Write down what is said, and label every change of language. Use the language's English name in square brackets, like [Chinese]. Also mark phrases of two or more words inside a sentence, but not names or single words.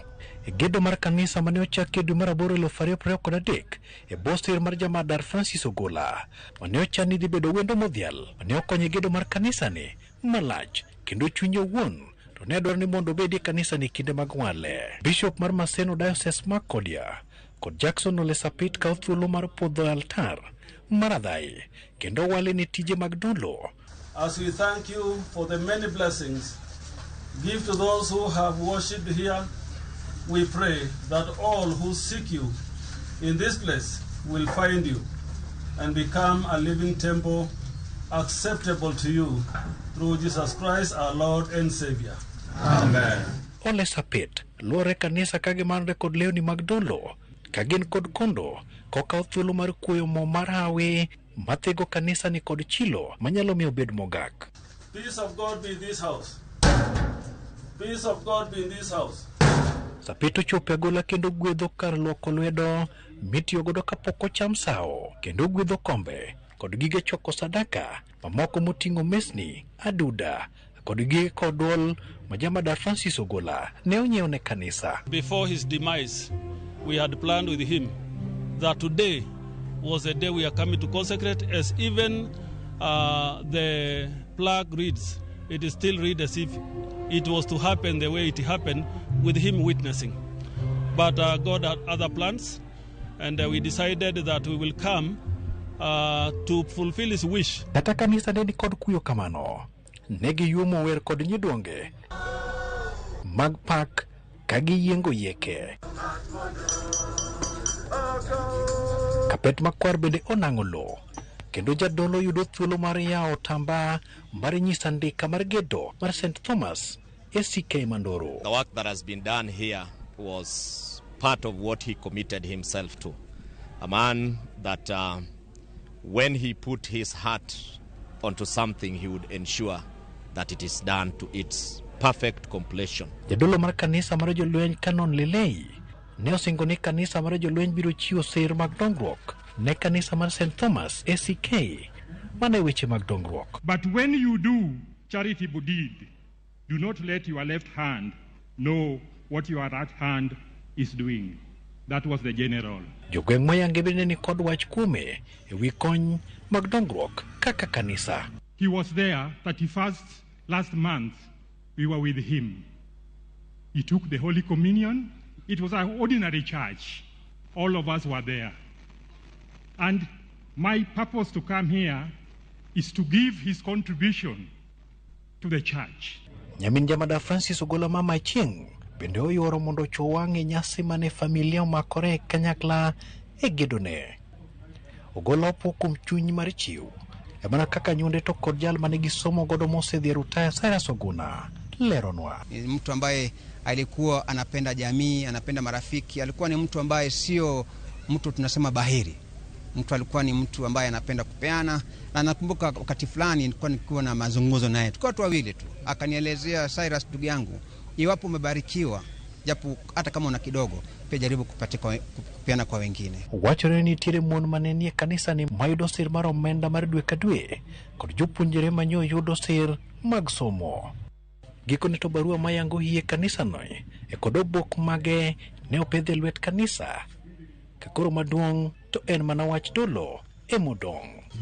[Luo (Kenya and Tanzania)] Gedo mar kanisa mane ochaki dwe mar 8 2023 e Boston mar jamadar Francis Ogola mane ochani dhi bedo wendo modhial mane okonyo gedo mar kanisa ni malach kendo chunye owuon to ne dwaro ni mondo obedie kanisa ni kinde mag wale. Bishop mar Maseno Diocese ma Kodia kod Jackson Ole Sapit kawo thuolo mar podho altar maradhai kendo wale ni tije mag dolo. [English] As we thank you for the many blessings give to those who have worshipped here, we pray that all who seek you in this place will find you and become a living temple acceptable to you through Jesus Christ our Lord and Savior. Amen. [Luo (Kenya and Tanzania)] Ole Sapit luore kanisa kagimanre kod lewni mag dolo kagin kod kondo kokawo thuolo mar kuoyo mo mar hawi mathego kanisa ni kod chilo manyalo miyo bed mogak. [English] Peace of God be in this house. Peace of God be in this house. [Luo (Kenya and Tanzania)] Sapit ochopo Ogola kendo gwedho kar luoko lwedo mitiyo godo kapok ocham sao kendo gwedho kombe kod gige choko sadaka mamoko moting'o mesni, aduda kod gige kodwol ma jamadar Francis Ogola ne onyiewo ne kanisa. [English] Before his demise, we had planned with him that today was the day we are coming to consecrate, as even the plaque reads. It is still read as if it was to happen the way it happened with him witnessing. But God had other plans, and we decided that we will come to fulfill his wish. [Luo (Kenya and Tanzania)] Kata kanisa ne kod kuyo kamano, negi yumo wer kod nyidonge mag pak kagiyiengo yeke. Kapet makwar bende onang'o lo kendo jadolo yudo thuolo mar yawo tamba mar nyisa ndika mar gedo mar St. Thomas ACK Manduru. [English] The work that has been done here was part of what he committed himself to. A man that when he put his heart onto something, he would ensure that it is done to its perfect completion. [Luo (Kenya and Tanzania)] Jadolo mar kanisa mar jolweny Canon Lelei ne osingo ni kanisa mar jolweny biro chiwo sir mag dongruok ne kanisa mar St. Thomas ACK mane weche mag dongruok. [English] But when you do charitable deed, do not let your left hand know what your right hand is doing. That was the general. [Luo (Kenya and Tanzania)] Jogweng' moyange bende ni kod wach kuome ewi kony mag dongruok kaka kanisa. [English] He was there 31st last month. We were with him. He took the Holy Communion. It was an ordinary church. All of us were there. And my purpose to come here is to give his contribution to the church. [Luo (Kenya and Tanzania)] Nyamin jamadar Francis Ogola mama Chieng bende oyuoro mondo chowang'e nyasi mane familia omakore kanyakla e gedone. Ogola opo kuom chuny mar chiw emana kaka nyonde to kod jal mane gisomo godo mosedhi rutaya Cyrus Oguna leronwa. [Swahili] Mtu ambaye alikuwa anapenda jamii, anapenda marafiki, alikuwa ni mtu ambaye sio mtu tunasema bahiri. Mtu alikuwa ni mtu ambaye anapenda kupeana, na nakumbuka wakati fulani nilikuwa nikiwa na mazungumzo naye. Tulikuwa tu wawili tu. Akanielezea, Cyrus ndugu yangu, iwapo umebarikiwa japo hata kama una kidogo, pia jaribu kupeana kwa wengine. [Luo (Kenya and Tanzania)] Wachore ni tire mon manenie kanisa ni mayudo sir mar omenda mar dwe ka dwe kod jopuonjre manyo yudo sir mag somo. Gikone to barua mayango hie kanisa no e kod obok mage ne opedhe lwet kanisa. Kakoro maduong' to en mana wach dolo emodong'.